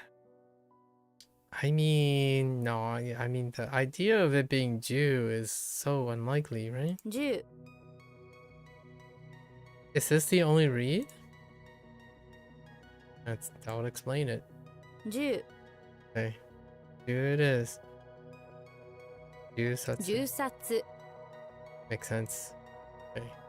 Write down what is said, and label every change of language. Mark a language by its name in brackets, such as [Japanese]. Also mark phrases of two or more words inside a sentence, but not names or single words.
[English] I mean, no, I mean, the idea of it being Jew is so unlikely, right? 10 Is this the only read? That would explain it. 10 Okay. Here it is. [Japanese] Jusatsu. 銃殺 [English] Makes sense. Okay.